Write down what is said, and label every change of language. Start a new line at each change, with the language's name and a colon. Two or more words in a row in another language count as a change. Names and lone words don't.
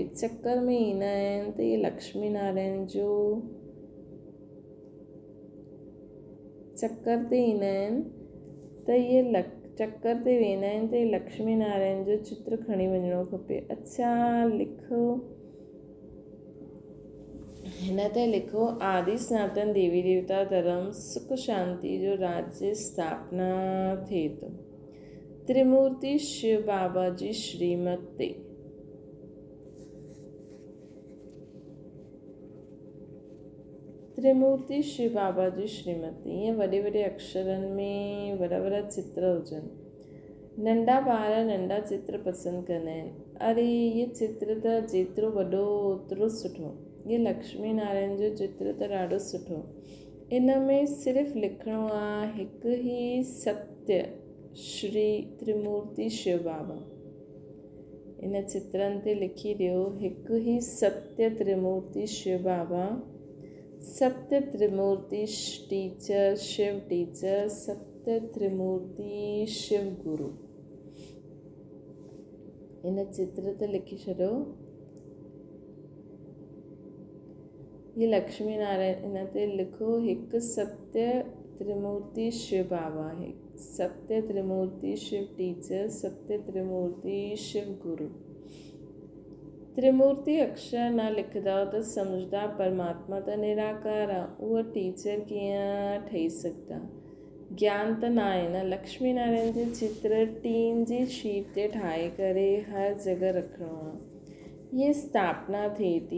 Sindhi: चक्कर में ईंदा आहिनि त इहे लक्ष्मी नारायण जो चक्कर ते ईंदा आहिनि त इहे चक्कर ते वेंदा आहिनि त इहे लक्ष्मी नारायण जो चित्र खणी वञिणो खपे। अच्छा लिखो, हिन ते लिखो आदि सनातन देवी देवता धर्म सुख शांति जो राज्य स्थापना थिए थो। त्रिमूर्ति शिव बाबा जी श्रीमत ते। त्रिमूर्ति शिव बाबा जी श्रीमत। ईअं वॾे वॾे अक्षरनि में वॾा वॾा चित्र हुजनि। नंढा ॿार नंढा चित्र पसंदि कंदा आहिनि। अरे इहे चित्र त जेतिरो वॾो ओतिरो सुठो। इहे लक्ष्मी नारायण जो चित्र त ॾाढो सुठो। इन में सिर्फ़ु लिखिणो आहे हिकु ई सत्य श्री त्रिमूर्ति शिव बाबा। इन चित्रनि ते लिखी ॾियो हिकु ई सत्य त्रिमूर्ति शिव बाबा सत्य त्रिमूर्ति टीचर शिव टीचर, सत्य त्रिमूर्ति शिव गुरु। इन चित्र ते लिखी छॾियो। ये लक्ष्मी नारायण इन ते लिखो हिकु सत्य त्रिमूर्ति शिव बाबा है, सत्य त्रिमूर्ति शिव टीचर, सत्य त्रिमूर्ति शिव गुरु। त्रिमूर्ति अक्षर न लिखंदा त सम्झदा परमात्मा त निराकार आहे, उहा टीचर कीअं ठही सघंदा। ज्ञान त न आहे न। लक्ष्मी नारायण जे चित्र टीन जी शीट ते ठाहे करे हर जॻह रखिणो आहे। ये स्थापना थिए थी।